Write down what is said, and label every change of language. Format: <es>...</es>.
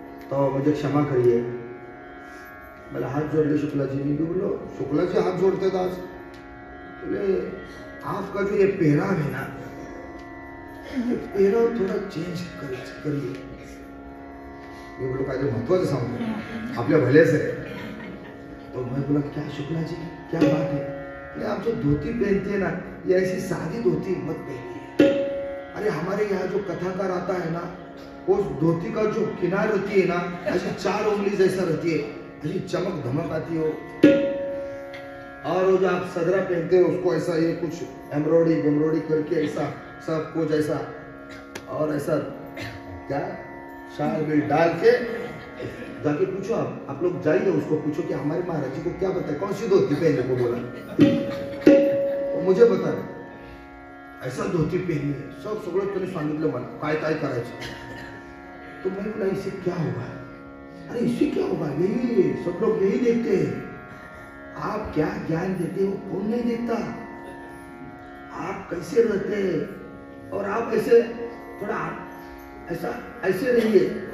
<mr>तो म्हणजे</mr> <hi>क्षमा करिए.</hi> <mr>मला हात जोडले शुक्लाजी. मी बोललो</mr> <hi>शुक्लाजी हात जोड़ते आज, बोले आपका जो ये पहराव है ना, ये पहराव थोड़ा चेंज करिए.</hi> <mr>मी बोलो काहीतरी महत्वाचं सांगतो, आपल्या भलेच आहे.</mr> <hi>तो मैं बोला क्या शुक्ला जी, क्या बात है? आप जो धोती पहनते हैं ना, ये ऐसी सादी धोती मत पहनिए. अरे हमारे यहाँ जो कथाकार आता है ना, उस धोती का जो किनार रहती है ना, ऐसी 4 उंगली जैसा रहती है, ऐसी चमक धमक आती हो. और वो जो आप सदरा पहनते हो उसको ऐसा ये कुछ एम्ब्रॉयडरी करके ऐसा सब कुछ ऐसा, और ऐसा क्या शाल बिल डाल के जाके पूछो, आप लोग जाइए उसको पूछो कि हमारे महाराज जी को क्या पता है, कौन सी धोती पहनने को बोला. वो मुझे बता रहे ऐसा धोती पहनी है,</hi> <mr>सब सगळं त्यांनी सांगितलं मला काय काय करायचं.</mr> <hi>तो मैं बोला इससे क्या होगा? अरे इससे क्या होगा, यही सब लोग यही देखते हैं. आप क्या ज्ञान देते हो कौन नहीं देखता, आप कैसे रहते हैं, और आप ऐसे थोड़ा ऐसा ऐसे रहिए.</hi>